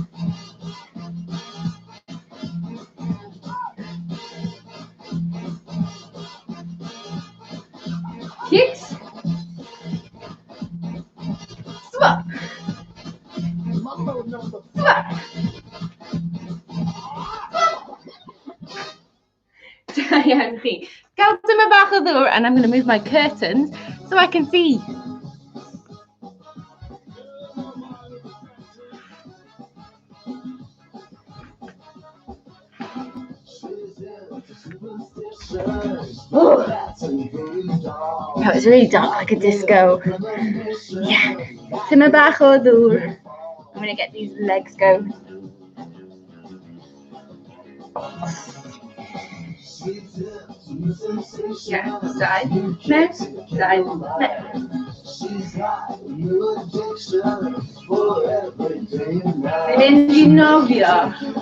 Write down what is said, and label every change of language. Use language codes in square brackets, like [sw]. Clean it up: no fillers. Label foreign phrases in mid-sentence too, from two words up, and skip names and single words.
[en] Kicks. Swap. Swap. Diane P. [cy] Gael dyma bach o ddŵr, [en] and I'm going to move my curtains so I can see. Oh, that was really dark, like a disco. Yeah, [cy] dyma bach o ddŵr. [en] I'm going to get these legs going. Yeah, side, left, side, left. Lendinovia.